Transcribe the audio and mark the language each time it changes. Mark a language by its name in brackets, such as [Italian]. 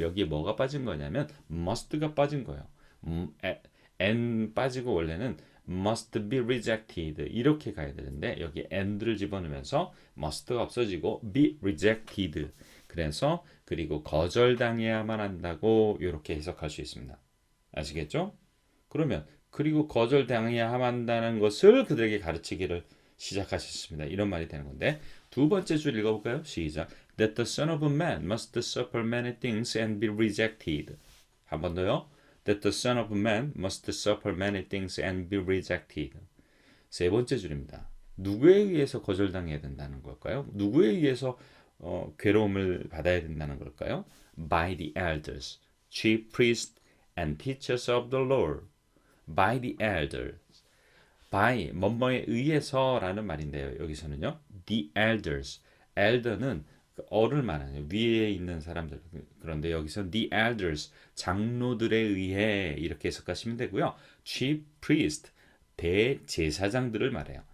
[Korean] 여기에 뭐가 빠진 거냐면 must가 빠진 거예요. and 빠지고 원래는 [English] must be rejected [Korean] 이렇게 가야 되는데 여기 and를 집어넣으면서 must가 없어지고 be rejected. 그래서 그리고 거절당해야만 한다고 이렇게 해석할 수 있습니다. 아시겠죠? 그러면 그리고 거절당해야 한다는 것을 그들에게 가르치기를 시작하셨습니다. 이런 말이 되는 건데 두 번째 줄 읽어볼까요? 시작. [English] That the Son of Man must suffer many things and be rejected. [Korean] 한 번 더요. [English] That the Son of Man must suffer many things and be rejected. [Korean] 세 번째 줄입니다. 누구에 의해서 거절당해야 된다는 걸까요? 누구에 의해서 괴로움을 받아야 된다는 걸까요? [English] By the elders, chief priests and teachers of the law. By the elders. [Korean] by 뭐뭐에 의해서라는 말인데요. [English] 여기서는요. The elders. [Korean] elder는 어를 말하는 위에 있는 사람들. 그런데 여기서 [English] the elders [Korean] 장로들에 의해 이렇게 해석하시면 되고요. [English] chief priest [Korean] 대제사장들을 말해요.